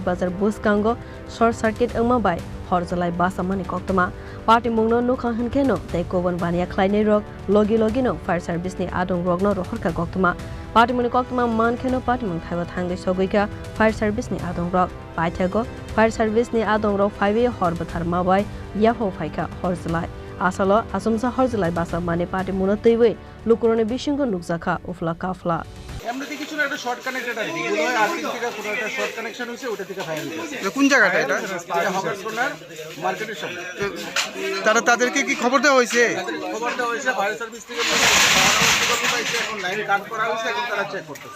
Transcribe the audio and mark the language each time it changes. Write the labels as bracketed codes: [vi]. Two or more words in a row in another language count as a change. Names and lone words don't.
[trp] bazar buskango [en] short circuit [trp] ingma by horzalai basamani koktuma partimung no nukhang keno tei kobon bania khlainai rok logi no [en] fire service [trp] ni adong rok no rohorka koktuma partimung koktuma man keno partimung thaiba thangai sogoika [en] fire service [trp] ni adong rok paithago [en] fire service [trp] ni adong rok 5 hor butharma bai yafo faika horzalai asalo asumsa horzalai basamani partimung no teiwe lukurone bisingo nukjaka ufla kafla [bn] এমনিতে কিছু না একটা [en] short connected [bn] আছে এগুলো হয় আর্থিং থেকে পুরো একটা [en] short connection [bn] হইছে ওটা থেকে ফায়ার হইছে কোন জায়গাটা এটা হকার্স কর্নার মার্কেটের সামনে তাদেরকে কি খবর দেওয়া হয়েছে খবর দেওয়া হয়েছে [en] fire service [bn] থেকে পাইছে এখন [en] line cut [bn] করা হয়েছে এখন তারা চেক করতেছে